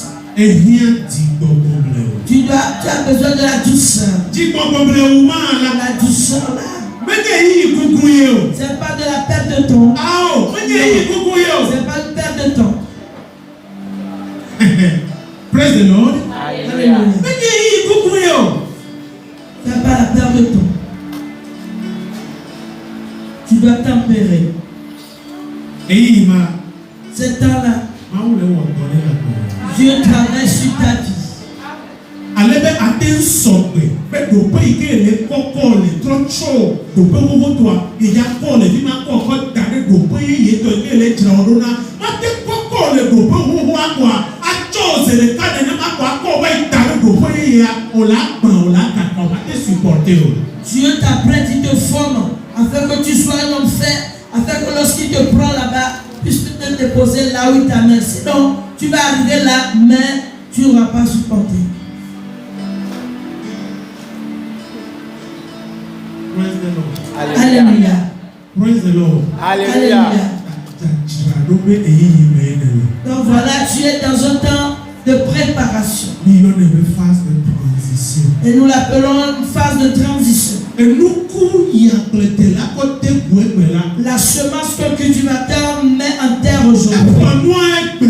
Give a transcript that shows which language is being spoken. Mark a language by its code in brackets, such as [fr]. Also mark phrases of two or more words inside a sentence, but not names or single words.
[fr] Tu as besoin de la douceur. La douceur là. C'est pas de la perte de temps. C'est pas une perte de temps. [en] Praise the Lord. [fr] Alléluia. Tu n'as pas la peur de toi. Tu dois tempérer. Ce temps-là, Dieu travaille sur ta vie. [ee] Alebe aten sɔgbe be dope yi ke le kɔkɔ le trɔtsɔ dope vovotoa eya kɔ le fi ma kɔ da ɖe dope ye tɔ ke le dzra wo ɖo na mate kɔkɔ le dope xoxoa kɔa atsɔ ze ɖeka nenema kɔ akɔ va yi da ɖe dope yeyea o la gbã o la kaka o mate supporter o. [fr] Dieu t'apprête, il te forme afin que tu sois un homme fait, afin que lorsqu'il te prend là-bas, puisse te déposer là où il t'a mis. Sinon, tu vas arriver là, mais tu n'auras pas supporté. [en] Praise the Lord. [fr] Alléluia. [en] Praise the Lord. [fr] Alléluia. Donc voilà, tu es dans un temps de préparation. Et nous l'appelons une phase de transition. La semence que le cultivateur met en terre aujourd'hui.